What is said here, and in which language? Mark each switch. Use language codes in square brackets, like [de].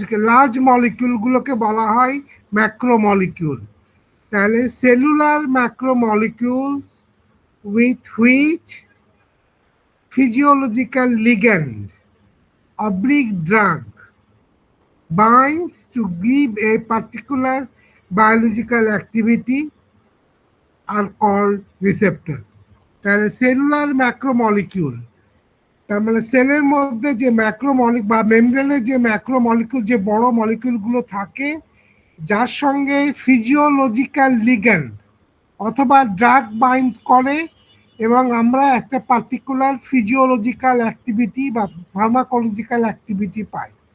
[bn] Large মলিকিউলগুলোকে বলা হয় ম্যাক্রোমলিকিউল। তাহলে cellular ম্যাক্রোমলিকিউলস [en] with which physiological ligand oblique drug binds to give a particular biological activity are called receptor. [bn] তাহলে cellular ম্যাক্রোমলিকিউল, তার মানে সেলের মধ্যে যে বা মেমব্রেনের যে ম্যাক্রোমলিকিউল, যে বড় মলিকিউলগুলো থাকে, যার সঙ্গে ফিজিওলজিক্যাল লিগ্যান্ড অথবা ড্রাগ বাইন্ড করে, এবং আমরা একটা পার্টিকুলার ফিজিওলজিক্যাল অ্যাক্টিভিটি বা ফার্মাকোলজিক্যাল অ্যাক্টিভিটি পাই।